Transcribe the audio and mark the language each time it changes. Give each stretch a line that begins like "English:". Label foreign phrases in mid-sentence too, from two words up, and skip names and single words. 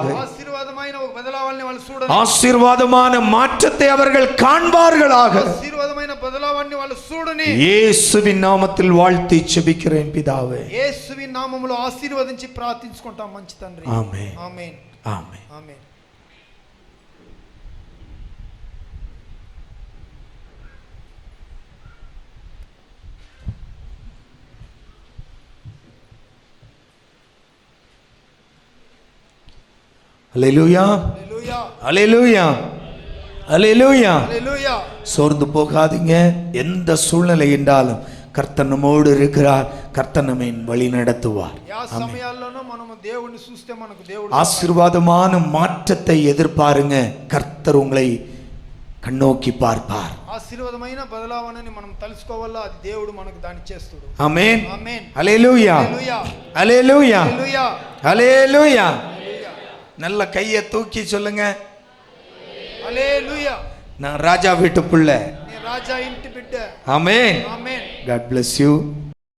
Telugu: ఆశీర్వాదమైన ఒక బదలావాన్ని వాళ్ళు చూడండి.
Tamil: ஆசீர்வாதமான மாற்றத்தை அவர்கள் காண்பார்களாக.
Telugu: ఆశీర్వాదమైన బదలావాన్ని వాళ్ళు చూడని
Tamil: இயேசுவின் நாமத்தில் வாழ்த்தி ஜெபிக்கிறேன் பிதாவே.
Telugu: యేసువిన్ నామములో ఆశీర్వదించి ప్రార్థించుకుంటాం మంచి తండ్రి. ఆమేన్. ఆమేన్. ఆమేన్. ఆమేన్.
Tamil: அல்லேலூயா.
Telugu: హల్లెలూయా.
Tamil: அல்லேலூயா. அல்லேலூயா.
Telugu: హల్లెలూయా.
Tamil: சோர்ந்து போகாதீங்க. எந்த சூழ்நிலை என்றாலும் கர்த்தர் நம்மோடு இருக்கிறார். கர்த்தர் நம்மை வழி நடத்துவார்.
Telugu: యా సమయాల్లోనూ మనము దేవుణ్ణి చూస్తే మనకు దేవుడు
Tamil: ஆசீர்வாதமான மாற்றத்தை எதிர்பாருங்க. கர்த்தர் உங்களை கண்ணோக்கி பார்ப்பார்.
Telugu: ఆశీర్వాదమైన బదలావనని మనం తెలుసుకోవాలా. అది దేవుడు మనకు దాన్ని చేస్తాడు.
Tamil: ஆமென்.
Telugu: ఆమేన్.
Tamil: அல்லேலூயா.
Telugu: హల్లెలూయా.
Tamil: அல்லேலூயா.
Telugu: హల్లెలూయా.
Tamil: அல்லேலூயா. நல்ல கையை தூக்கி சொல்லுங்க.
Telugu: హల్లెలూయా.
Tamil: நான் ராஜா வீட்டு பிள்ளை.
Telugu: నీ రాజా ఇంటి బిడ్డ.
Tamil: ஆமென்.
Telugu: ఆమేన్.
English: God bless you.